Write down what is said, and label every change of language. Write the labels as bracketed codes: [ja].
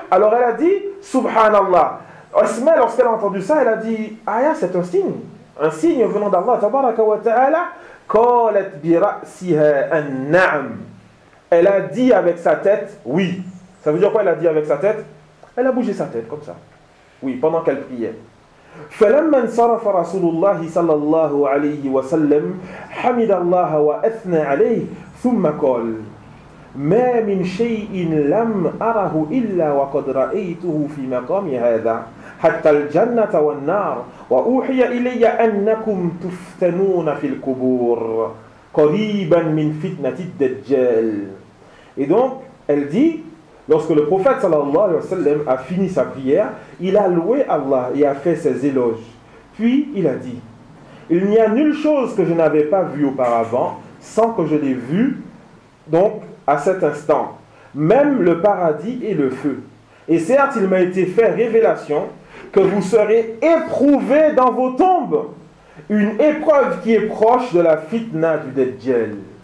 [fr] Alors elle a dit subhanallah. Asma, lorsqu'elle a entendu ça, elle a dit aya, c'est un signe. Un signe venant d'Allah. [ar] Tabaraka wa ta'ala. Kolet bira'siha an na'am. [fr] Elle a dit avec sa tête oui. Ça veut dire quoi, elle a dit avec sa tête? Elle a bougé sa tête comme ça. Oui, pendant qu'elle priait. [ar] فَلَمَّا انْصَرَفَ رَسُولُ اللَّهِ صَلَّى اللَّهُ عَلَيْهِ وَسَلَّمَ حَمِدَ اللَّهَ وَأَثْنَى عَلَيْهِ ثُمَّ قَالَ مَا مِنْ شَيْءٍ لَمْ أَرَهُ إِلَّا وَقَدْ رَأَيْتُهُ فِي مَقَامِ هَذَا حَتَّى الْجَنَّةَ وَالنَّارَ وَأُوحِيَ إِلَيَّ أَنَّكُمْ تُفْتَنُونَ فِي الْقُبُورِ قَرِيبًا مِنْ فِتْنَةِ الدَّجَّالِ. [fr] Et donc, elle dit, lorsque le prophète sallallahu alayhi wa sallam a fini sa prière, il a loué Allah et a fait ses éloges. Puis il a dit, il n'y a nulle chose que je n'avais pas vue auparavant sans que je l'ai vue, donc à cet instant, même le paradis et le feu. Et certes, il m'a été fait révélation que vous serez éprouvés dans vos tombes, une épreuve qui est proche de la fitna du Dajjal.